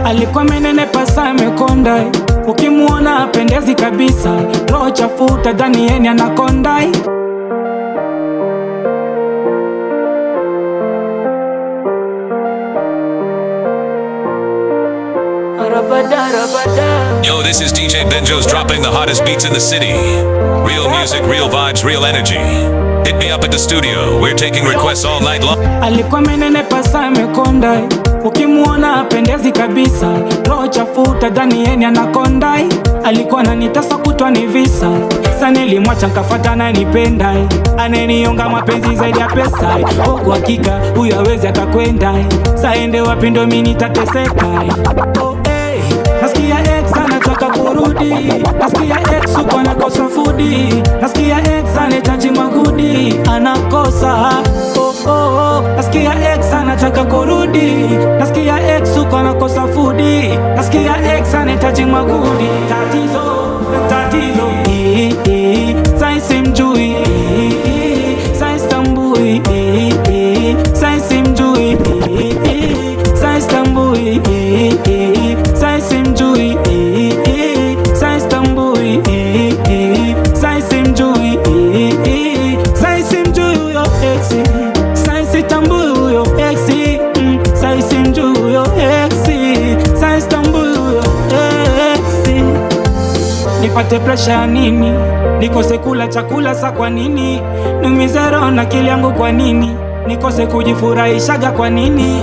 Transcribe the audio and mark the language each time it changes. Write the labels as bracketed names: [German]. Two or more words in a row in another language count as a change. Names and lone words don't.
[Swahili] Alikuwa menenepa sana amekonda, ukimuona apendezi kabisa, roho chafu utadhani yeye ni anakonda. [English] Yo, this is DJ Benjo's dropping the hottest beats in the city. Real music, real vibes, real energy. Hit me up at the studio. We're taking requests all night long. [Swahili] Alikuwa menenepa sana amekonda, ukimuona apendezi kabisa, roho chafu utadhani yeye ni anakonda. Alikuwa ananitesa kutwa ni visa, sasa nilimwacha nikafuata ananipenda, ananionga mapenzi zaidi ya pesa. Kwa hakika huyu hawezi akakwenda, sasa ende wapi ndo mimi nitateseka. Nasikia ex anataka kurudi, nasikia ex uko anakosa foodi, nasikia ex anahitaji magudi, anakosa. Nasikia ex anataka kurudi, nasikia ex uko anakosa foodi, nasikia ex anahitaji magudi. Tatizo sai simjui, sai stambui, sai simjui, sai stambui, sai simjui, sai stambui, sai simjui, sai simjui huyo exi, sai sitambui huyo exi, sai simjui huyo exi, sai stambui huyo exi. Nipate pressure ya nini? Nikose kula chakula sa kwa nini? Numize roho na akili yangu kwa nini? Nikose kujifurahishaga kwa nini?